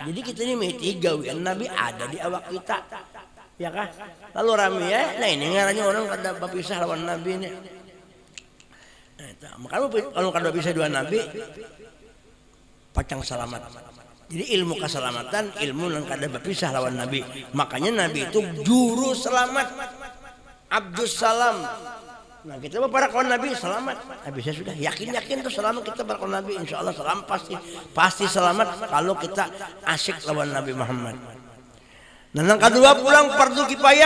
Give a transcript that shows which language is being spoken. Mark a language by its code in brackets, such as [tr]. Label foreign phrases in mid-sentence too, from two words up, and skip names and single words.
[bjn] Jadi kita ini mesti gawian Nabi ada di awak kita. Ya kah? Lalu rame ya, nah ini ngaranya orang kada berpisah lawan Nabi ini. Nah, makanya kalau kada bisa dua Nabi, pacang selamat. Jadi ilmu keselamatan, ilmu yang kada berpisah lawan Nabi. Makanya Nabi itu juru selamat. Abdus Salam. Nah kita para kawan Nabi selamat. Nabi saya sudah yakin tuh selamat kita para kawan Nabi. [ar] Insya Allah [bjn] selamat pasti selamat kalau kita asyik lawan Nabi Muhammad. Nah yang kedua pulang fardu kifayah.